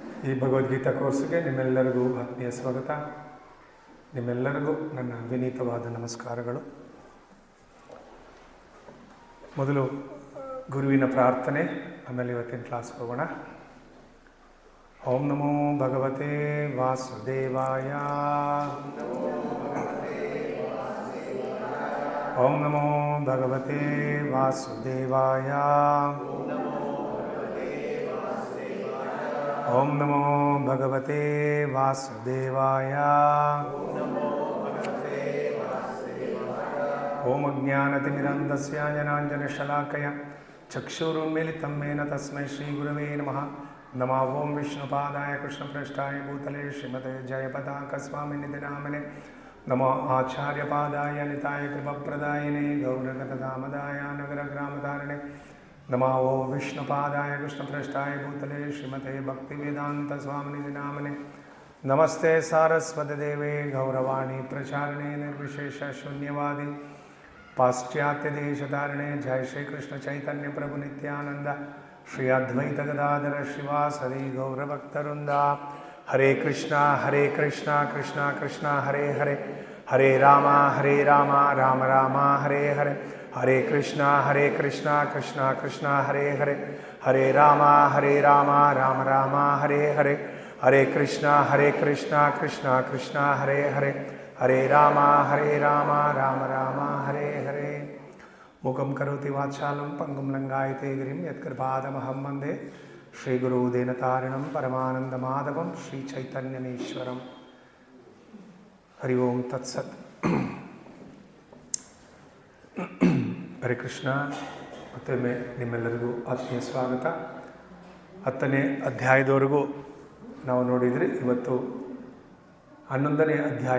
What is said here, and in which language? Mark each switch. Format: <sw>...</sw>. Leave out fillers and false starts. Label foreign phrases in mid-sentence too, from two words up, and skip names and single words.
<kn>ಈ ಭಗವದ್ಗೀತಾ ಕೋರ್ಸ್ಗೆ ನಿಮ್ಮೆಲ್ಲರಿಗೂ ಆತ್ಮೀಯ ಸ್ವಾಗತ. ನಿಮ್ಮೆಲ್ಲರಿಗೂ ನನ್ನ ವಿನೀತವಾದ ನಮಸ್ಕಾರಗಳು. ಮೊದಲು ಗುರುವಿನ ಪ್ರಾರ್ಥನೆ, ಆಮೇಲೆ ಇವತ್ತಿನ ಕ್ಲಾಸ್ ಹೋಗೋಣ.</kn> <sa>ಓಂ ನಮೋ ಭಗವತೆ ವಾಸುದೇವಾಯ. ಓಂ ನಮೋ ಭಗವತೆ ವಾಸುದೇವಾಯ. ಓಂ ನಮೋ ಭಗವತೆ ವಾಸುದೇವಾಯ. ಓಂ ಅಜ್ಞಾನತಿಮಿರಂಧಸ್ಯ ಜ್ಞಾನಾಂಜನಶಲಾಕಯ ಚಕ್ಷುರುನ್ಮಿಲಿತಂ ಯೇನ ತಸ್ಮೈ ಶ್ರೀ ಗುರವೇ ನಮಃ. ನಮೋ ಓಂ ವಿಷ್ಣುಪಾದಾಯ ಕೃಷ್ಣಪ್ರಷ್ಠಾಯ ಭೂತಲೆ ಶ್ರೀಮತೆ ಜಯಪತಾಕ ಸ್ವಾಮಿನಿಧಿ ನಾಮನೆ. ನಮೋ ಆಚಾರ್ಯಪಾದಾಯ ನಿತಾಯ ಕೃಪಪ್ರದಾಯಿನೇ ಗೌರಗತಧಾಮದಾಯ ನಗರ ಗ್ರಾಮಧಾರಣೆ. ನಮೋ ಓಂ ವಿಷ್ಣುಪಾದಾಯ ಕೃಷ್ಣಪ್ರಷ್ಠಾಯ ಭೂತಲೆ ಶ್ರೀಮತೆ ಭಕ್ತಿವೇದಾಂತ ಸ್ವಾಮಿನಿಧಿ ನಾಮನೆ. ನಮಸ್ತೆ ಸಾರಸ್ವತ ದೇವೇ ಗೌರವಾಣಿ ಪ್ರಚಾರಣೆ ನಿರ್ವಿಶೇಷ ಶೂನ್ಯವಾದಿ ಪಾಶ್ಚಾತ್ಯ ದೇಶಧಾರಣೆ. ಜಯ ಶ್ರೀ ಕೃಷ್ಣ ಚೈತನ್ಯ ಪ್ರಭು ನಿತ್ಯಾನಂದ ಶ್ರೀ ಅದ್ವೈತ ಗದಾಧರ ಶ್ರೀವಾಸದಿ ಗೌರಭಕ್ತವೃಂದ. ಹರೇ ಕೃಷ್ಣ ಕೃಷ್ಣ ಕೃಷ್ಣ ಹರೇ ಹರೇ, ಹರೇ ರಾಮ ರಾಮ ರಾಮ ಹರೇ ಹರೇ. ಹರೇ ಕೃಷ್ಣ ಕೃಷ್ಣ ಕೃಷ್ಣ ಹರೇ ಹರೇ, ಹರೇ ರಾಮ ರಾಮ ರಾಮ ಹರೇ ಹರೇ. ಹರೇ ಕೃಷ್ಣ ಕೃಷ್ಣ ಕೃಷ್ಣ ಹರೇ ಹರೇ, ಹರೇ ರಾಮ ರಾಮ ರಾಮ ಹರೇ ಹರೇ. ಮುಖಂ ಕರೋತಿ ವಾಚಾಲಂ ಪಂಗುಂ ಲಂಘಾಯತೆ ಗಿರಿಂ ಯತ್ಕೃಪಾದಮಹಂ ವಂದೇ ಶ್ರೀಗುರು ದೇನತಾರಿಣಂ ಪರಮಾನಂದ ಮಾಧವಂ ಶ್ರೀ ಚೈತನ್ಯಮೇಶ್ವರಂ. ಹರಿ ಓಂ ತತ್ಸತ್. ಹರೇ ಕೃಷ್ಣ.</sa> <kn>ಮತ್ತೊಮ್ಮೆ ನಿಮ್ಮೆಲ್ಲರಿಗೂ ಆತ್ಮೀಯ ಸ್ವಾಗತ. 10ನೇ ಅಧ್ಯಾಯದವರೆಗೂ ನಾವು ನೋಡಿದರೆ ಇವತ್ತು 11ನೇ ಅಧ್ಯಾಯ.</kn>